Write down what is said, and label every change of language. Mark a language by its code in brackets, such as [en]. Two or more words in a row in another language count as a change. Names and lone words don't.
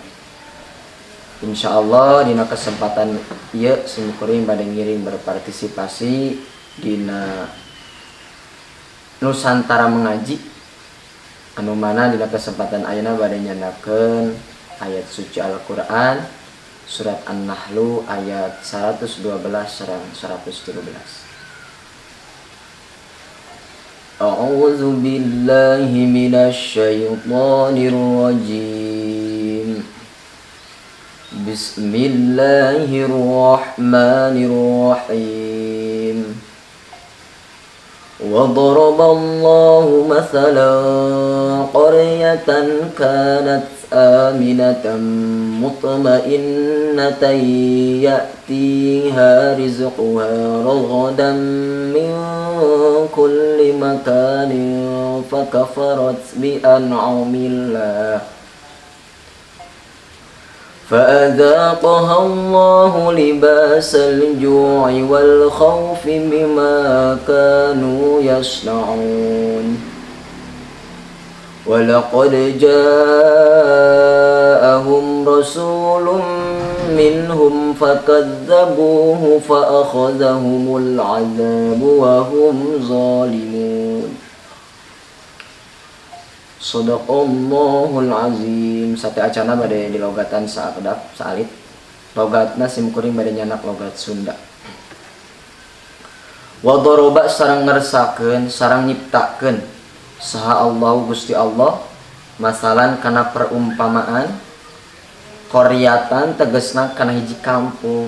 [su] Insyaallah dina kesempatan ieu simkuring bade ngiring berpartisipasi dina Nusantara Mengaji anu mana dina kesempatan ayeuna bade nyandakeun ayat suci Al-Qur'an surat An-Nahl ayat 112 sareng 113. [ar] أعوذ بالله من الشيطان الرجيم. Bismillahirrahmanirrahim. وضرب الله مثلا قرية كانت آمنة مطمئنة يأتيها رزقها رغدا من كل مكان فكفرت بأنعم الله فأذاقها الله لباس الجوع والخوف بما كانوا يصنعون ولقد جاءهم رسول منهم فكذبوه فأخذهم العذاب وهم ظالمون. صدق الله العظيم. [su] Sate acana bade dilogatan sakedap saalit. Logatna simkuring bade nyanak logat Sunda. [ar] وضرب [su] sareng ngersakeun sareng nyiptakeun saha Allah Gusti Allah masalan kana perumpamaan qaryatan tegesna kana hiji kampung.